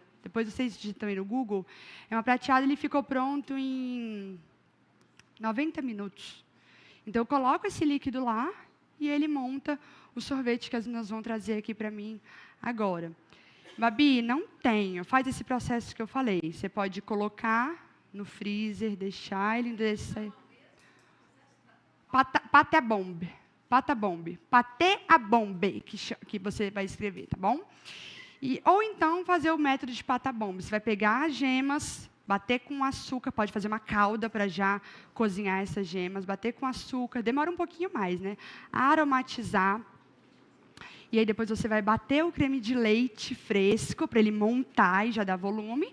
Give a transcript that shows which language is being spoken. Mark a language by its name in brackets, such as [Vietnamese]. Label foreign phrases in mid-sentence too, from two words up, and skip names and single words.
[Portuguese] Depois vocês digitam aí no Google. É uma prateada, ele ficou pronto em 90 minutos. Então, eu coloco esse líquido lá e ele monta o sorvete que as meninas vão trazer aqui para mim agora. Babi, não tenho. Faz esse processo que eu falei. Você pode colocar no freezer, deixar ele descer. [French] Pâté à bombe. Pâté à bombe. Pâté à bombe, [Portuguese] que você vai escrever, tá bom? Ou então fazer o método de [French] pâté à bombe. [Portuguese] Você vai pegar as gemas, bater com açúcar, pode fazer uma calda para já cozinhar essas gemas, bater com açúcar, demora um pouquinho mais, né? Aromatizar. E aí depois você vai bater o creme de leite fresco para ele montar e já dar volume.